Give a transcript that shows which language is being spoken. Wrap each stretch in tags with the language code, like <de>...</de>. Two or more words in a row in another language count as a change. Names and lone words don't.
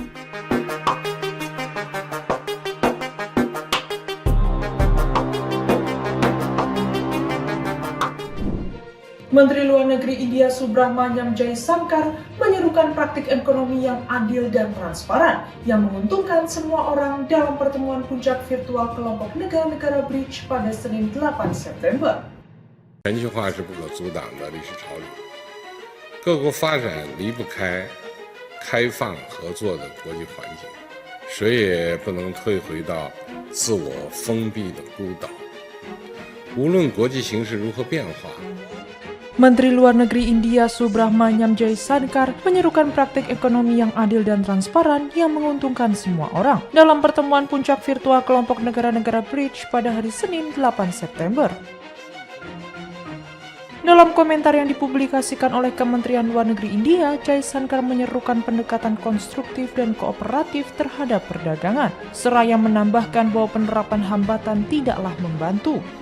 <id>Menteri Luar Negeri India Subrahmanyam Jaishankar menyerukan praktik ekonomi yang adil dan transparan yang menguntungkan semua orang dalam pertemuan puncak virtual kelompok negara-negara BRICS pada Senin 8 September.</id> <zh>全球化是不可阻挡的历史潮流，各国发展离不开开放合作的国际环境，谁也不能退回到自我封闭的孤岛。无论国际形势如何变化，</zh> <id>Menteri Luar Negeri India Subrahmanyam Jaishankar menyerukan praktik ekonomi yang adil dan transparan yang menguntungkan semua orang dalam pertemuan puncak virtual kelompok negara-negara BRICS pada hari Senin 8 September. Dalam komentar yang dipublikasikan oleh Kementerian Luar Negeri India, Jaishankar menyerukan pendekatan konstruktif dan kooperatif terhadap perdagangan, seraya menambahkan bahwa penerapan hambatan tidaklah membantu.</id>